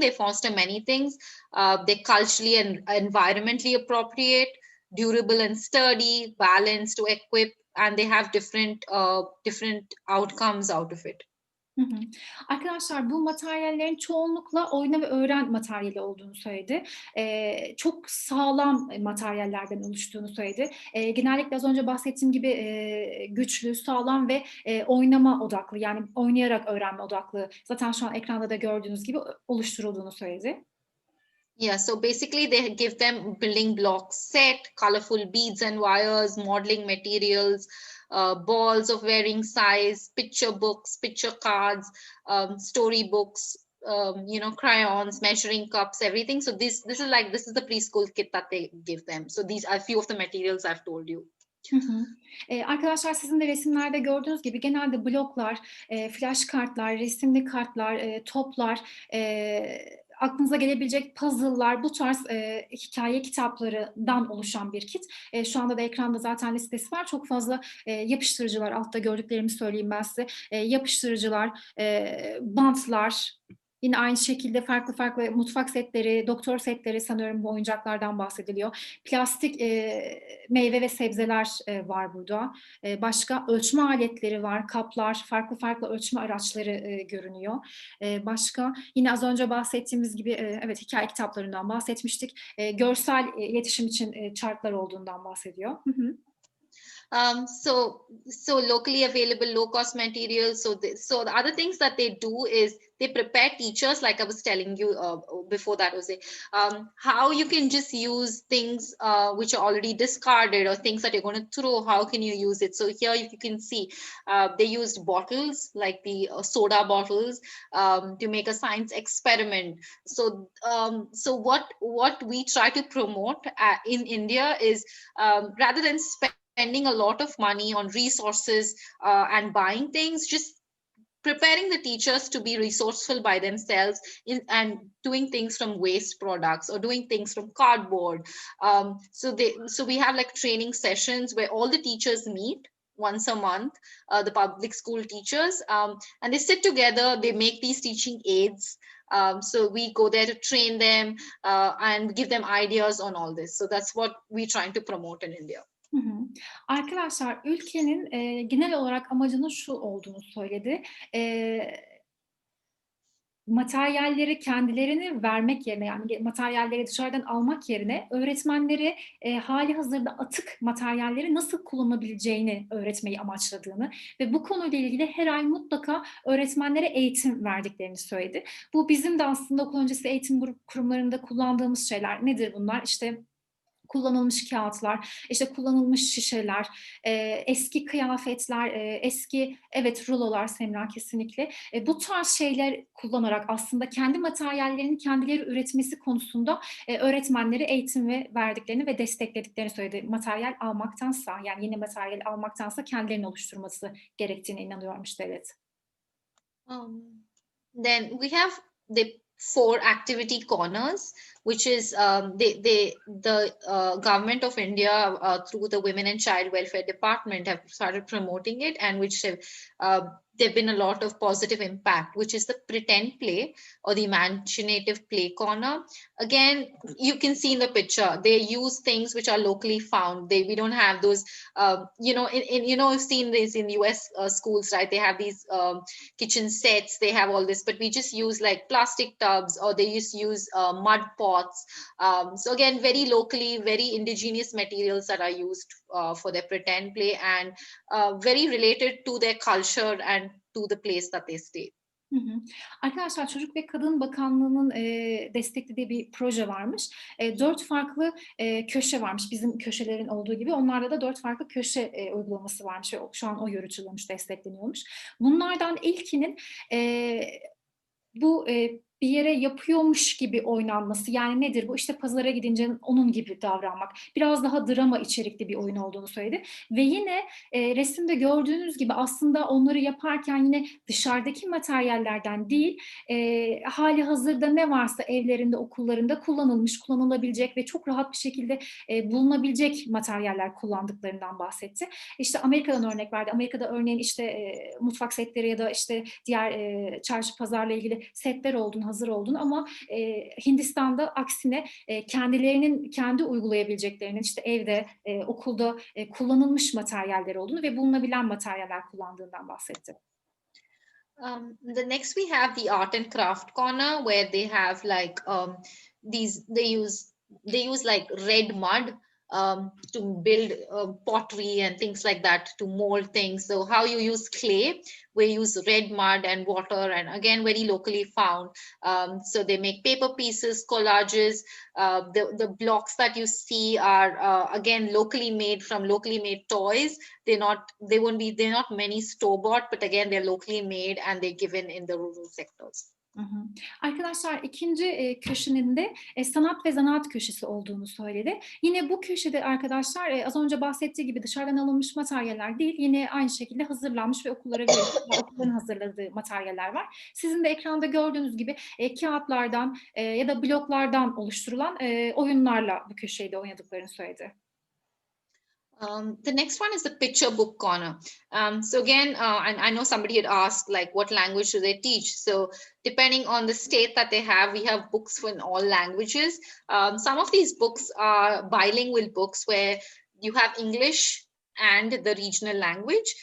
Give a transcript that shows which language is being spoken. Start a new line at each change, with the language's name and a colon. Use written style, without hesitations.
English: They foster many things. They're culturally and environmentally appropriate, durable and sturdy, balanced to equip, and they have different outcomes out of it.
Turkish: Arkadaşlar bu materyallerin çoğunlukla oyna ve öğren materyali olduğunu söyledi. Çok sağlam materyallerden oluştuğunu söyledi. Genellikle az önce bahsettiğim gibi güçlü, sağlam ve oynama odaklı, yani oynayarak öğrenme odaklı. Zaten şu an ekranda da gördüğünüz gibi oluşturulduğunu söyledi. Yeah, so basically they give them building block set, colorful beads and wires, modeling materials, balls of varying size, picture books, picture cards, story books, crayons, measuring cups, everything. So this is the preschool kit that they give them. So these are a few of the materials I've told you. Arkadaşlar sizin de resimlerde gördüğünüz gibi genelde bloklar, flash kartlar, resimli kartlar, toplar, aklınıza gelebilecek puzzle'lar, bu tarz hikaye kitaplarından oluşan bir kit. Şu anda da ekranda zaten listesi var. Çok fazla yapıştırıcılar, altta gördüklerimi söyleyeyim ben size. Yapıştırıcılar, bantlar, yine aynı şekilde farklı mutfak setleri, doktor setleri, sanıyorum bu oyuncaklardan bahsediliyor. Plastik meyve ve sebzeler var burada. Başka ölçme aletleri var, kaplar, farklı ölçme araçları görünüyor. Başka yine az önce bahsettiğimiz gibi evet hikaye kitaplarından bahsetmiştik. Görsel iletişim için chartlar olduğundan bahsediyor.
English: So locally available low cost materials. So the other things that they do is they prepare teachers, like I was telling you before that, Jose, how you can just use things which are already discarded or things that you're going to throw. How can you use it? So here you can see they used bottles, like the soda bottles, to make a science experiment. So what we try to promote in India is rather than spending a lot of money on resources and buying things, just preparing the teachers to be resourceful by themselves and doing things from waste products or doing things from cardboard. So we have like training sessions where all the teachers meet once a month, the public school teachers, and they sit together, they make these teaching aids. So we go there to train them and give them ideas on all this. So that's what we're trying to promote in India.
Turkish: Arkadaşlar ülkenin genel olarak amacının şu olduğunu söyledi. Materyalleri kendilerini vermek yerine, yani materyalleri dışarıdan almak yerine öğretmenleri hali hazırda atık materyalleri nasıl kullanabileceğini öğretmeyi amaçladığını ve bu konuyla ilgili her ay mutlaka öğretmenlere eğitim verdiklerini söyledi. Bu bizim de aslında okul öncesi eğitim kurumlarında kullandığımız şeyler. Nedir bunlar? İşte kullanılmış kağıtlar, işte kullanılmış şişeler, eski kıyafetler, eski rulolar Semra kesinlikle. Bu tarz şeyler kullanarak aslında kendi materyallerini kendileri üretmesi konusunda öğretmenlere eğitim verdiklerini ve desteklediklerini söyledi. Materyal almaktansa, yani yeni materyal almaktansa kendilerini oluşturması gerektiğine inanıyormuş devlet.
English: Then we have the 4 activity corners, which is the government of India through the Women and Child Welfare Department have started promoting it, and which have there've been a lot of positive impact, which is the pretend play or the imaginative play corner. Again, you can see in the picture, they use things which are locally found. We don't have those, you've seen this in US schools, right? They have these kitchen sets, they have all this, but we just use like plastic tubs, or they just use mud pots. So again, very locally, very indigenous materials that are used for their pretend play, and very related to their culture and to the place that they stay. Hı hı.
Turkish: Arkadaşlar, Çocuk ve Kadın Bakanlığı'nın desteklediği bir proje varmış. 4 farklı köşe varmış. Bizim köşelerin olduğu gibi onlarda da 4 farklı köşe uygulaması varmış. Şu an o yürütülüyormuş, destekleniyormuş. Bunlardan ilkinin bu bir yere yapıyormuş gibi oynanması. Yani nedir bu? İşte pazara gidince onun gibi davranmak. Biraz daha drama içerikli bir oyun olduğunu söyledi. Ve yine resimde gördüğünüz gibi aslında onları yaparken yine dışarıdaki materyallerden değil, hali hazırda ne varsa evlerinde, okullarında kullanılmış, kullanılabilecek ve çok rahat bir şekilde bulunabilecek materyaller kullandıklarından bahsetti. İşte Amerika'dan örnek verdi. Amerika'da örneğin işte mutfak setleri ya da işte diğer çarşı pazarla ilgili setler olduğunu, hazır olduğunu, ama Hindistan'da aksine kendi uygulayabileceklerinin işte evde, okulda kullanılmış materyaller olduğunu ve bulunabilen materyaller kullandığından bahsetti.
English: The next we have the art and craft corner, where they have like they use like red mud to build pottery and things like that, to mold things. So how you use clay, we use red mud and water, and again very locally found. So they make paper pieces, collages. The blocks that you see are again locally made from locally made toys. They're not many store-bought, but again they're locally made and they're given in the rural sectors. Hı hı.
Turkish: Arkadaşlar, ikinci köşenin de sanat ve zanaat köşesi olduğunu söyledi. Yine bu köşede arkadaşlar az önce bahsettiği gibi dışarıdan alınmış materyaller değil, yine aynı şekilde hazırlanmış ve okullara verilmiş, okulların hazırladığı materyaller var. Sizin de ekranda gördüğünüz gibi kağıtlardan ya da bloklardan oluşturulan oyunlarla bu köşeyi de oynadıklarını söyledi.
English: The next one is the picture book corner. So again, and I know somebody had asked, like, what language do they teach? So depending on the state that they have, we have books in all languages. Some of these books are bilingual books where you have English and the regional language.